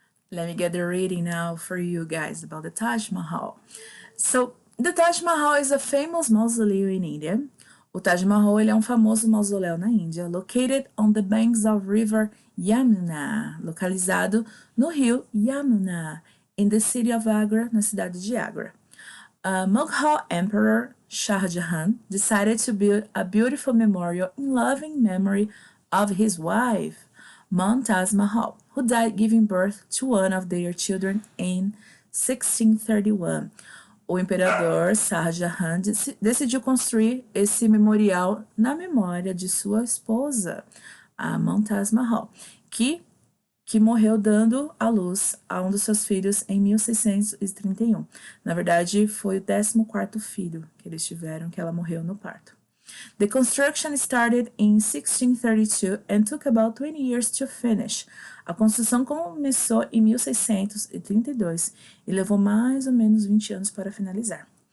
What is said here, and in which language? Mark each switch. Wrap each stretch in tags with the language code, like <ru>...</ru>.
<en>Let me get the reading now for you guys about the Taj Mahal. So, the Taj Mahal is a famous mausoleum in India.</en> <pt>O Taj Mahal ele é um famoso mausoléu na Índia,</pt> <en>located on the banks of river Yamuna,</en> <pt>localizado no rio Yamuna,</pt> <en>in the city of Agra,</en> <pt>na cidade de Agra.</pt> <en>Mughal Emperor Shah Jahan decided to build a beautiful memorial in loving memory of his wife, Mumtaz Mahal, who died giving birth to one of their children in 1631.</en> <pt>O imperador Shah Jahan decidiu construir esse memorial na memória de sua esposa, a Mumtaz Mahal, que morreu dando à luz a um dos seus filhos em 1631. Na verdade, foi o 14º filho que eles tiveram, que ela morreu no parto.</pt> <en>The construction started in 1632 and took about 20 years to finish.</en> <pt>A construção começou em 1632 e levou mais ou menos 20 anos para finalizar.</pt>